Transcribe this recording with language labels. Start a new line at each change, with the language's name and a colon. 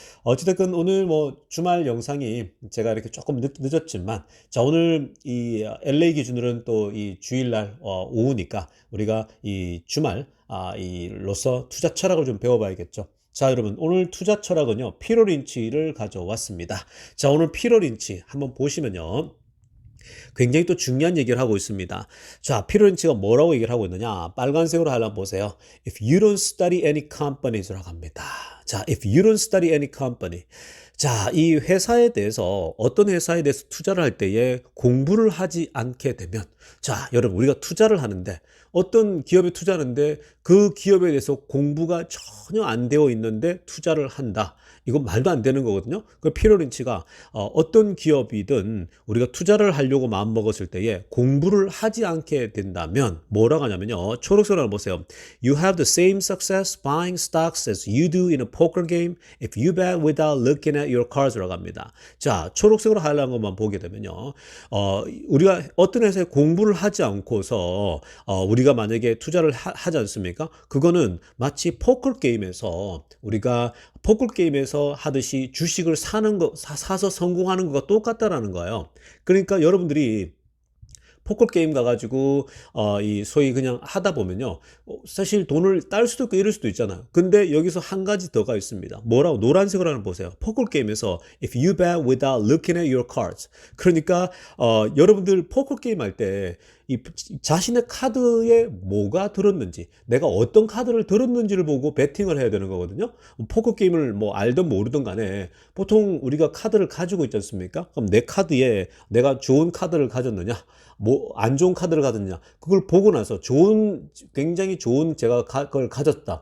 Korean: 어찌됐건 오늘 뭐 주말 영상이 제가 이렇게 조금 늦었지만 자, 오늘 이 LA 기준으로는 또 이 주일날 오후니까 우리가 이 주말 이로서 투자 철학을 좀 배워봐야겠죠. 자, 여러분, 오늘 투자 철학은요, 피터 린치를 가져왔습니다. 자, 오늘 피터 린치 한번 보시면요. 굉장히 또 중요한 얘기를 하고 있습니다. 자, 피터 린치가 뭐라고 얘기를 하고 있느냐? 빨간색으로 한번 보세요.
English: If you don't study any companies
Korean: 라고 합니다.
English: 자, if you don't study any company.
Korean: 자, 이 회사에 대해서 어떤 회사에 대해서 투자를 할 때에 공부를 하지 않게 되면 자, 여러분 우리가 투자를 하는데 어떤 기업에 투자하는데 그 기업에 대해서 공부가 전혀 안 되어 있는데 투자를 한다. 이건 말도 안 되는 거거든요. 그 피터 린치가 어떤 기업이든 우리가 투자를 하려고 마음먹었을 때에 공부를 하지 않게 된다면 뭐라고 하냐면요. 초록색으로 보세요.
English: You have the same success buying stocks as you do in a poker game if you bet without looking at your cards
Korean: 라고 합니다. 자, 초록색으로 하얀 것만 보게 되면요. 우리가 어떤 회사에 공부를 하지 않고서 우리가 만약에 투자를 하지 않습니까? 그거는 마치 포커 게임에서 우리가 포커 게임에서 하듯이 주식을 사는 거, 사서 성공하는 거가 똑같다라는 거예요. 그러니까 여러분들이 포커 게임 가가지고 이 소위 그냥 하다 보면요, 사실 돈을 딸 수도 있고 이럴 수도 있잖아요. 근데 여기서 한 가지 더가 있습니다. 뭐라고? 노란색으로 하나 보세요. 포커 게임에서
English: if you bet without looking at your cards.
Korean: 그러니까 여러분들 포커 게임 할 때 이 자신의 카드에 뭐가 들었는지, 내가 어떤 카드를 들었는지를 보고 베팅을 해야 되는 거거든요. 포커 게임을 뭐 알든 모르든 간에 보통 우리가 카드를 가지고 있지 않습니까? 그럼 내 카드에 내가 좋은 카드를 가졌느냐, 뭐 안 좋은 카드를 가졌느냐, 그걸 보고 나서 굉장히 좋은 제가 그걸 가졌다.